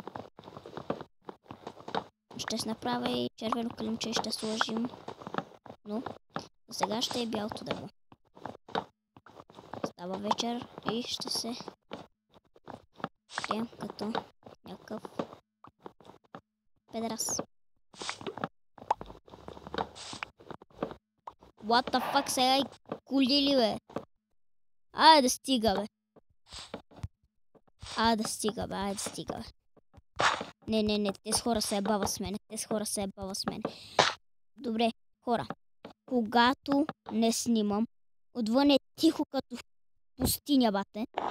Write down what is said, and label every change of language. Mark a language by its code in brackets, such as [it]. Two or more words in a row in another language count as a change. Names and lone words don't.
[bg] Ще се направя и червено килимче и ще сложим. Но сега ще е бялото дърво. Става вечер и ще се крием като някакъв педерас. [en] What the fuck, [bg] сега и коли ли, бе? Айде да стига, бе. Айде да стига, бе. Не, тези хора се ебава с мен. Добре, хора. Когато не снимам, отвън е тихо като в пустиня, бате.